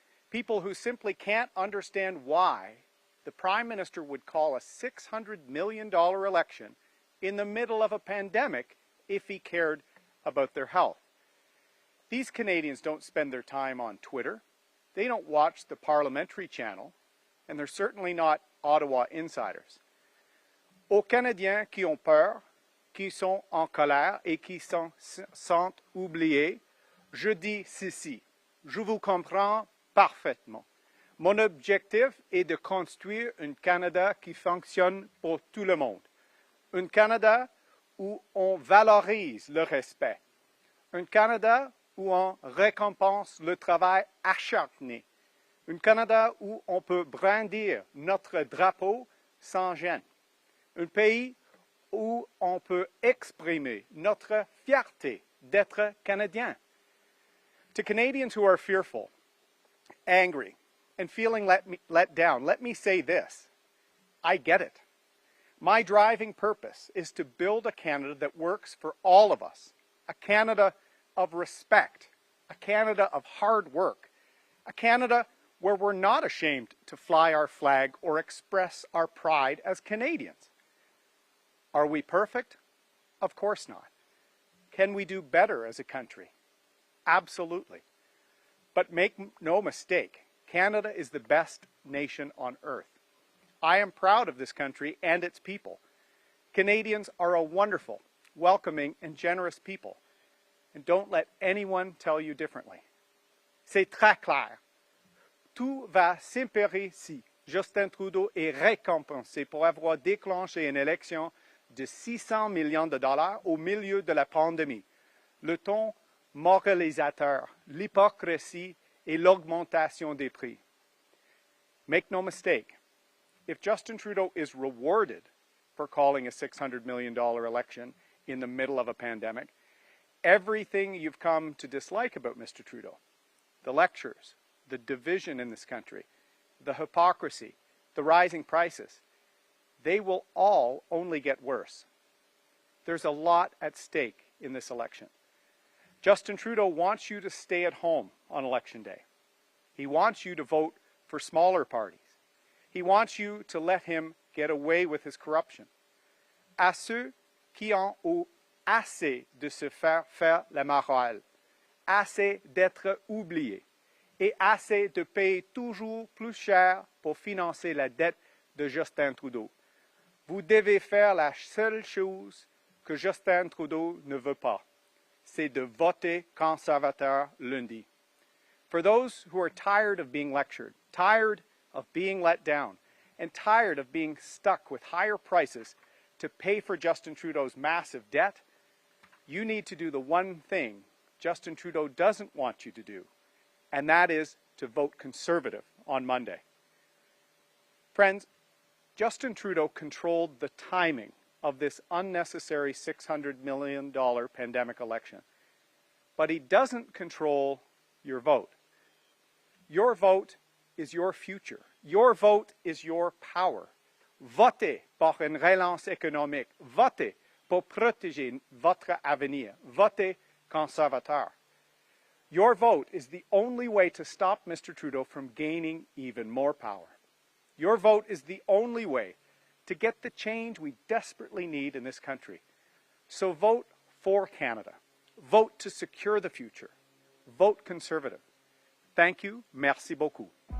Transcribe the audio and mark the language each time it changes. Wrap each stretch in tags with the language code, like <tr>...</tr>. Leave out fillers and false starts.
<en>People who simply can't understand why the Prime Minister would call a $600 million election in the middle of a pandemic if he cared about their health. These Canadians don't spend their time on Twitter. They don't watch the parliamentary channel, and they're certainly not Ottawa insiders.</en> <fr>Aux Canadiens qui ont peur, qui sont en colère et qui se sentent oubliés, je dis ceci. Je vous comprends parfaitement. Mon objectif est de construire un Canada qui fonctionne pour tout le monde. Un Canada où on valorise le respect. Un Canada où on récompense le travail acharné. Un Canada où on peut brandir notre drapeau sans gêne. Un pays où on peut exprimer notre fierté d'être Canadien.</fr> <en>To Canadians who are fearful, angry, and feeling let down, let me say this. I get it. My driving purpose is to build a Canada that works for all of us. A Canada of respect. A Canada of hard work. A Canada where we're not ashamed to fly our flag or express our pride as Canadians. Are we perfect? Of course not. Can we do better as a country? Absolutely. But make no mistake, Canada is the best nation on earth. I am proud of this country and its people. Canadians are a wonderful, welcoming, and generous people. And don't let anyone tell you differently.</en> <fr>C'est très clair. Tout va s'impérer si Justin Trudeau est récompensé pour avoir déclenché une élection de 600 millions de dollars au milieu de la pandémie. Le ton moralisateur, l'hypocrisie et l'augmentation des prix.</fr> <en>Make no mistake, if Justin Trudeau is rewarded for calling a $600 million election in the middle of a pandemic, everything you've come to dislike about Mr. Trudeau, the lectures, the division in this country, the hypocrisy, the rising prices, they will all only get worse. There's a lot at stake in this election. Justin Trudeau wants you to stay at home on Election Day. He wants you to vote for smaller parties. He wants you to let him get away with his corruption.</en> <fr>À ceux qui en ont assez de se faire la morale, assez d'être oubliés et assez de payer toujours plus cher pour financer la dette de Justin Trudeau. Vous devez faire la seule chose que Justin Trudeau ne veut pas, c'est de voter conservateur lundi.</fr> <en>For those who are tired of being lectured, tired of being let down, and tired of being stuck with higher prices to pay for Justin Trudeau's massive debt, you need to do the one thing Justin Trudeau doesn't want you to do, and that is to vote Conservative on Monday. Friends, Justin Trudeau controlled the timing of this unnecessary $600 million pandemic election, but he doesn't control your vote. Your vote is your future. Your vote is your power.</en> <fr>Votez pour une relance économique. Votez pour protéger votre avenir. Votez conservateur.</fr> <en>Your vote is the only way to stop Mr. Trudeau from gaining even more power. Your vote is the only way to get the change we desperately need in this country. So vote for Canada. Vote to secure the future. Vote Conservative. Thank you.</en> <fr>Merci beaucoup.</fr>